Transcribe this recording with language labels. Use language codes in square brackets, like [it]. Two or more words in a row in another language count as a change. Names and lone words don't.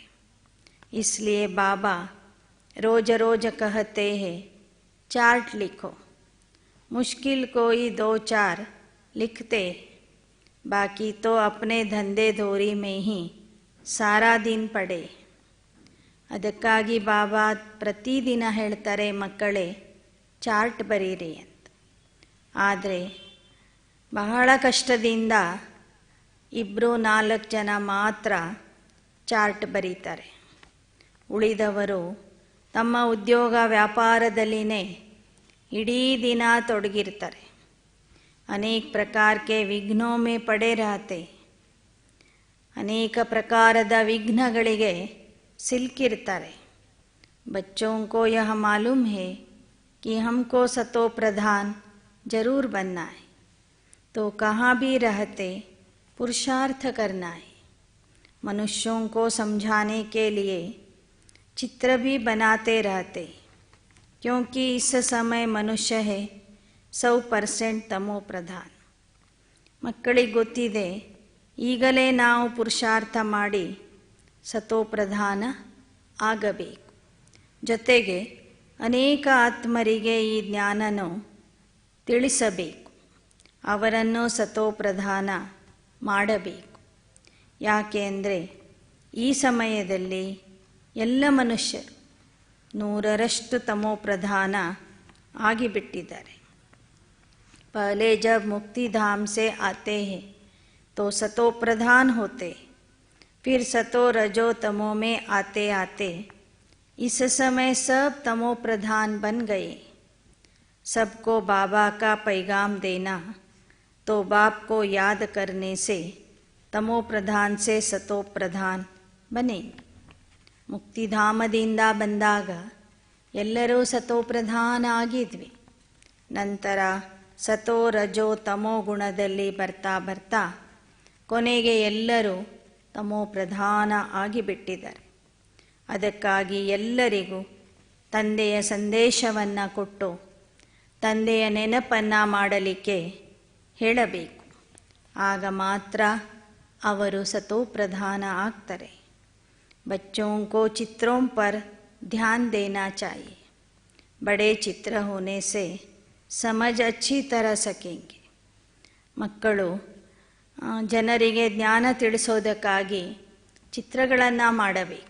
[hi] इसलिए बाबा रोज रोज कहते हैं चार्ट लिखो. मुश्किल कोई 2-4 लिखते, बाकी तो अपने धंधे धोरी में ही सारा दिन पड़े. [kn] ಅದಕ್ಕಾಗಿ ಬಾಬಾ ಪ್ರತಿದಿನ ಹೇಳ್ತಾರೆ, ಮಕ್ಕಳೇ ಚಾರ್ಟ್ ಬರೀರಿ ಅಂತ. ಆದರೆ ಬಹಳ ಕಷ್ಟದಿಂದ 2-4 ಜನ ಮಾತ್ರ ಚಾರ್ಟ್ ಬರೀತಾರೆ. ಉಳಿದವರು ತಮ್ಮ ಉದ್ಯೋಗ ವ್ಯಾಪಾರದಲ್ಲಿನೇ ಇಡೀ ದಿನ ತೊಡಗಿರ್ತಾರೆ. [hi] अनेक प्रकार के विघ्नों में पड़े रहते. [kn] ಅನೇಕ ಪ್ರಕಾರದ ವಿಘ್ನಗಳಿಗೆ ಸಿಲುಕಿರ್ತಾರೆ. [hi] बच्चों को यह मालूम है कि हमको सतो प्रधान जरूर बनना है, तो कहाँ भी रहते पुरुषार्थ करना है. मनुष्यों को समझाने के लिए चित्र भी बनाते रहते, क्योंकि इस समय मनुष्य है 100% तमो प्रधान. [kn] ಮಕ್ಕಳಿಗೆ ಗೊತ್ತಿದೆ, ಈಗಲೇ ನಾವು ಪುರುಷಾರ್ಥ ಮಾಡಿ ಸತೋಪ್ರಧಾನ ಆಗಬೇಕು. ಜೊತೆಗೆ ಅನೇಕ ಆತ್ಮರಿಗೆ ಈ ಜ್ಞಾನನು ತಿಳಿಸಬೇಕು, ಅವರನ್ನು ಸತೋಪ್ರಧಾನ ಮಾಡಬೇಕು. ಯಾಕೆ ಅಂದರೆ ಈ ಸಮಯದಲ್ಲಿ ಎಲ್ಲ ಮನುಷ್ಯರು 100% ತಮೋಪ್ರಧಾನ ಆಗಿಬಿಟ್ಟಿದ್ದಾರೆ. [hi] पहले जब मुक्ति धाम से आते हैं तो सतो प्रधान होते, फिर सतो रजो तमो में आते आते इस समय सब तमो प्रधान बन गए. सबको बाबा का पैगाम देना, तो बाप को याद करने से तमो प्रधान से सतो प्रधान बने. [kn] ಮುಕ್ತಿಧಾಮದಿಂದ ಬಂದಾಗ ಎಲ್ಲರೂ ಸತೋಪ್ರಧಾನ ಆಗಿದ್ವಿ. ನಂತರ ಸತೋ ರಜೋ ತಮೋ ಗುಣದಲ್ಲಿ ಬರ್ತಾ ಬರ್ತಾ ಕೊನೆಗೆ ಎಲ್ಲರೂ ತಮೋ ಪ್ರಧಾನ ಆಗಿಬಿಟ್ಟಿದ್ದಾರೆ. ಅದಕ್ಕಾಗಿ ಎಲ್ಲರಿಗೂ ತಂದೆಯ ಸಂದೇಶವನ್ನು ಕೊಟ್ಟು ತಂದೆಯ ನೆನಪನ್ನು ಮಾಡಲಿಕ್ಕೆ ಹೇಳಬೇಕು. ಆಗ ಮಾತ್ರ ಅವರು ಸತೋಪ್ರಧಾನ ಆಗ್ತಾರೆ. [hi] बच्चों को चित्रों पर ध्यान देना चाहिए. बड़े चित्र होने से समझ अच्छी तरह सकेंगे. [kn] ಮಕ್ಕಳು ಜನರಿಗೆ ಜ್ಞಾನ ತಿಳಿಸೋದಕ್ಕಾಗಿ ಚಿತ್ರಗಳನ್ನು ಮಾಡಬೇಕು.